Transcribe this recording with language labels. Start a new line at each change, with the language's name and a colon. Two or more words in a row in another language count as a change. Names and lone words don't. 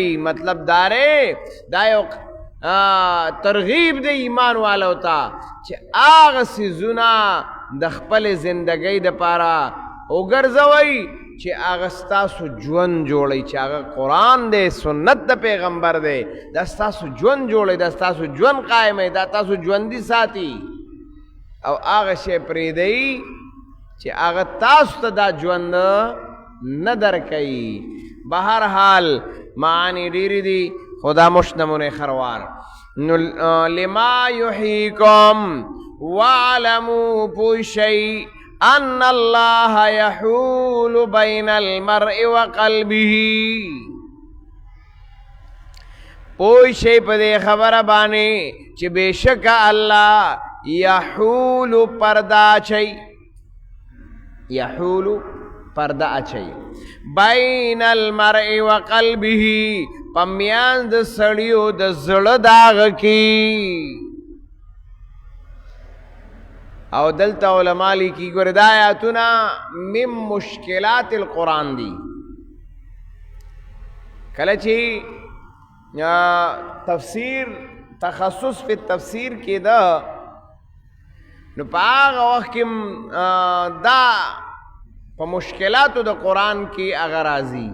Pashto: مطلب دا یو ترغیب د ایمان والو ته چې هغه څیزونه د خپل زندګۍ دپاره وګرځوئ چې هغه ستاسو ژوند جوړوي، چې هغه قرآن دی، سنت د پیغمبر دی، دا ستاسو ژوند جوړوي، دا ستاسو ژوند قایموي، دا تاسو ژوندي ساتي. او هغه شی پرېږدئ چې هغه تاسو ته دا ژوند نه درکوي. بهرحال معانی ډېرې دي خو دا
Persian: مشت نمونې خروار.
Arabic: نو لما یحییکم واعلموا
Pashto: پوه شئ
Arabic: ان الله یحول بین المرء وقلبه.
Pashto: پوه شئ په دې خبره باندې چې بېشکه الله یحول پرده اچوي، یحول پرده اچوي
Arabic: بین المرء وقلبه
Pashto: په میانځ د سړیو د زړه د هغه کې. او دلته علما لیکي ګوره دا آیاتونه
Arabic: من مشکلات القرآن
Pashto: دي. کله چې تفسیر تخصص په تفسیر کې ده نو په هغه وخت کې دا په مشکلاتو د قرآن کې هغه راځي.